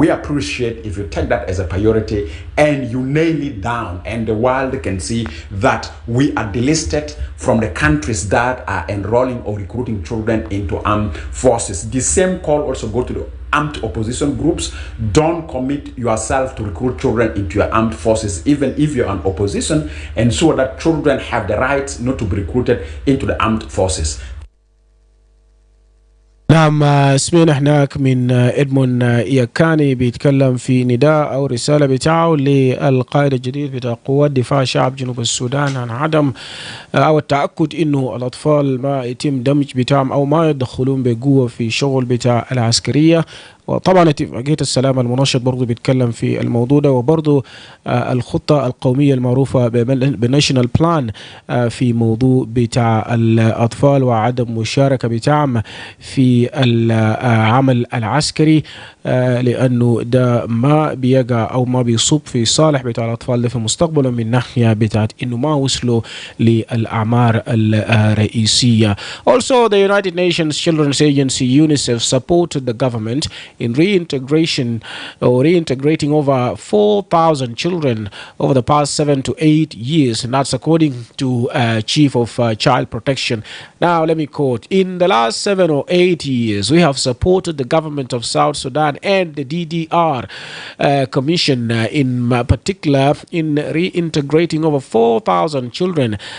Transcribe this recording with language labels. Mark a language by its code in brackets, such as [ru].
[en] We appreciate if you take that as a priority and you nail it down, and the world can see that we are delisted from the countries that are enrolling or recruiting children into armed forces. The same call also go to the armed opposition groups. Don't commit yourself to recruit children into your armed forces, even if you're an opposition, ensure that children have the right not to be recruited into the armed forces. [ar] نعم، سمعنا هناك من إدمون ياكاني بيتكلم في نداء أو رسالة بتاعه للقائد الجديد بتاع قوات دفاع شعب جنوب السودان عن عدم أو التأكد إنه الأطفال ما يتم دمج بتاعهم أو ما يدخلون بقوة في شغل بتاع العسكرية. وطبعا اتفاقية السلام المناشط برضو بيتكلم في الموضوع ده، وبرضو الخطة القومية المعروفة بالناشونال بلان في موضوع بتاع الأطفال وعدم مشاركة بتاعهم في العمل العسكري، لأنه ده ما بيقع أو ما بيصب في صالح بتاع الأطفال ده في مستقبلهم من ناحية بتاعت إنه ما وصلوا للأعمار الرئيسية. [en] Also, the United Nations Children's Agency UNICEF supported the government in reintegrating over 4,000 children over the past 7 to 8 years, and that's according to Chief of Child Protection. Now, let me quote: in the last 7 or 8 years, we have supported the government of South Sudan and the DDR Commission in particular in reintegrating over 4,000 children.